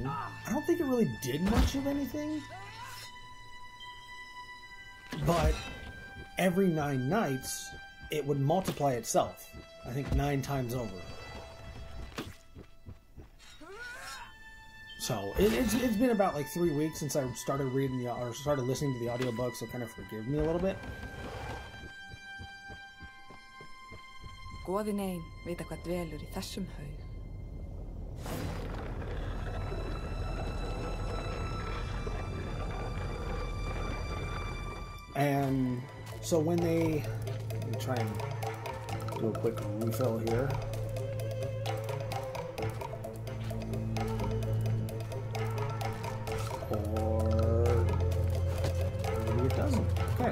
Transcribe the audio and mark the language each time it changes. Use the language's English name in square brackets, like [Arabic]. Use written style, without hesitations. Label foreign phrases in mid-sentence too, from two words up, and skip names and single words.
[English] I don't think it really did much of anything, but every 9 nights, it would multiply itself. I think 9 times over. So it's been about like 3 weeks since I started reading or started listening to the audiobook, so kind of forgive me a little bit. [Icelandic] Goðin ein vita hvað dvelur í þessum haug. [English] And so when they, let me try and do a quick refill here. Or maybe it doesn't. Okay.